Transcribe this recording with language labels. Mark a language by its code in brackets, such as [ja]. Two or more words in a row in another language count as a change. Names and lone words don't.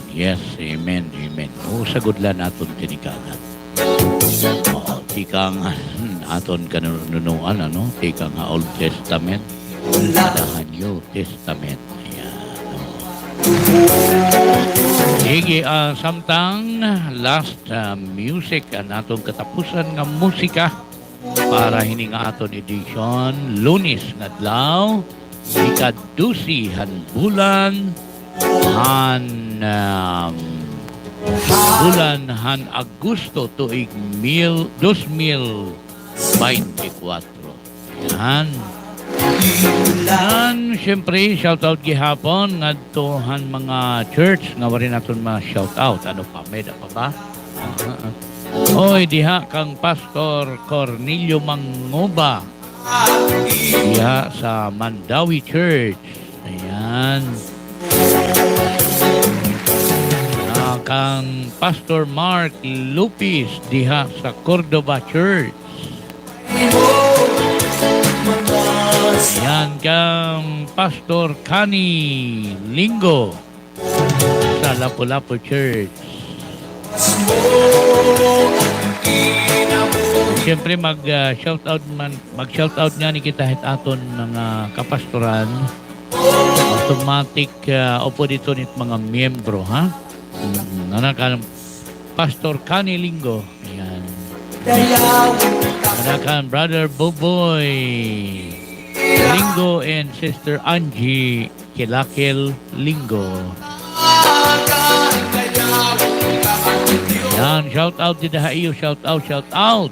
[en] Yes, amen, amen. [war] Sagudlan aton tinikangan. Tikang aton kanunuan, ano? Tikang [en] Old Testament. [war] Kadahan [en] New Testament. [war] Ayan. Sige, samtang [en] last music [war] ang atong katapusan nga musika para hining aton edition Lunes nga adlaw ikadusi han bulan han Agosto tuig 2024. Yan. Siyempre, shoutout gihapon ngadto han mga church nga wari naton ma-shoutout. Ano pa? May da pa ba? Oy, diha kang Pastor Cornelio Manguba. Diha sa Mandawi Church. Ayan. Kang Pastor Mark Lupis diha sa Cordoba Church. Yan kang Pastor Kani Lingo sa Lapu-Lapu Church. Siyempre mag-shoutout nga ni kita hit aton mga kapastoran. Automatic opo dito nit mga miyembro, ha? Nanakan Pastor Kani Lingo. Ayan. Nanakan Brother Boboy Lingo and Sister Angie Kilakil Lingo. Yan, shout out di daha iyo, shout out.